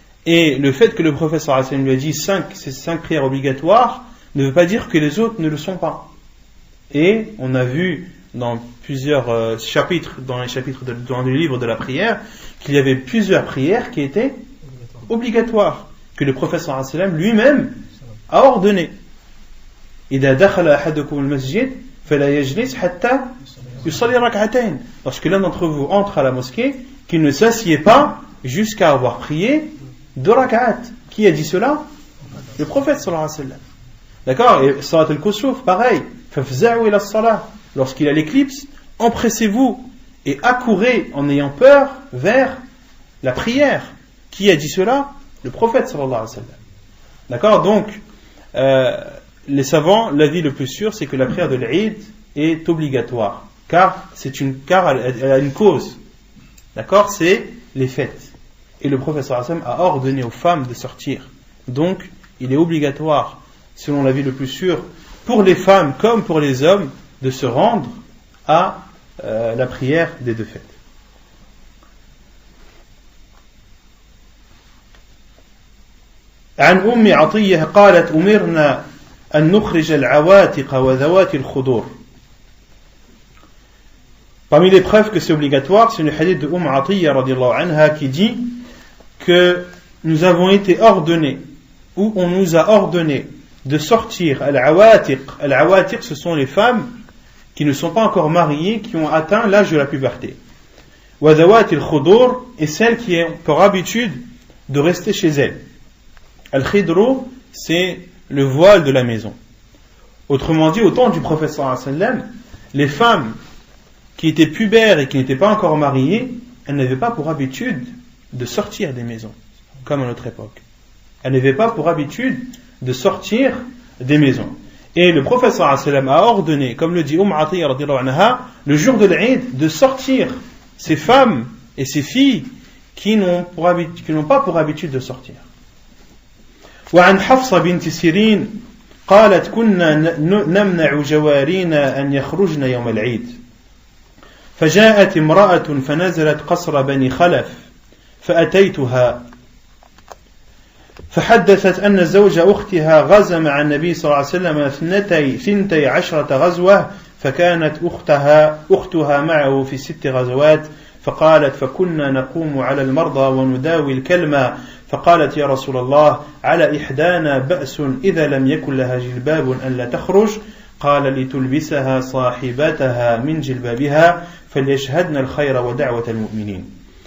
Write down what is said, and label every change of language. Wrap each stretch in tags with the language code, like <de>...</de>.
<fr>Et le fait que le professeur Asselam lui a dit ces 5 prières obligatoires ne veut pas dire que les autres ne le sont pas. Et on a vu dans plusieurs chapitres, dans le livre de la prière, qu'il y avait plusieurs prières qui étaient obligatoires, que le professeur sallam lui-même a ordonné.</fr> <ar>إذا دخل أحدكم المسجد فلا يجلس حتى يصلي ركعتين.</ar> <fr>Lorsque l'un d'entre vous entre à la mosquée, qu'il ne s'assied pas jusqu'à avoir prié 2 rak'at. Qui a dit cela? Le prophète sallallahu alayhi wa sallam. D'accord? Et salat al-kusuf, pareil.</fr> <ar>فَفْزَعُوا إِلَى الصَّلَاةِ.</ar> <fr>Lorsqu'il y a l'éclipse, empressez-vous et accourez en ayant peur vers la prière. Qui a dit cela? Le prophète sallallahu alayhi wa sallam. D'accord? Donc, les savants, l'avis le plus sûr, c'est que la prière de l'Eid est obligatoire. Car elle a une cause. D'accord? C'est les fêtes. Et le prophète sallallahu alayhi wa sallam a ordonné aux femmes de sortir. Donc, il est obligatoire, selon l'avis le plus sûr, pour les femmes comme pour les hommes, de se rendre à la prière des 2 fêtes.</fr> <ar>عن أم عطية قالت أمرنا أن نخرج العواتق وذوات الخدور.</ar> <fr>Parmi les preuves que c'est obligatoire, c'est le hadith de Atiyya radiallahu anha qui dit que nous avons été ordonnés, ou on nous a ordonné de sortir al-awatiq. Al-awatiq, ce sont les femmes qui ne sont pas encore mariées, qui ont atteint l'âge de la puberté.</fr> <ar>Wa dhawat al-khudur,</ar> <fr>et celles qui ont pour habitude de rester chez elles. Al-khidru, c'est le voile de la maison. Autrement dit, au temps du prophète sallallahu alayhi wa sallam, les femmes qui étaient pubères et qui n'étaient pas encore mariées, elles n'avaient pas pour habitude de sortir des maisons, comme à notre époque. Elles n'avaient pas pour habitude de sortir des maisons. Et le prophète sallallahu alayhi wa sallam a ordonné, comme le dit Atiyya radiallahu anha, le jour de l'Eid, de sortir ces femmes et ces filles qui n'ont pas pour habitude de sortir.</fr> <ar>وعن حفصة بنت سيرين قالت كنا نمنع جوارينا أن يخرجن يوم العيد فجاءت امرأة فنزلت قصر بني خلف فأتيتها فحدثت أن زوج أختها غزا مع النبي صلى الله عليه وسلم 12 غزوة فكانت أختها معه في 6 غزوات فقالت فكنا نقوم على المرضى ونداوي الكلمة فقالت يا رسول الله على إحدانا بأس إذا لم يكن لها جلباب أن لا تخرج قال لتلبسها صاحبتها من جلبابها فليشهدن الخير ودعوة المؤمنين.</ar>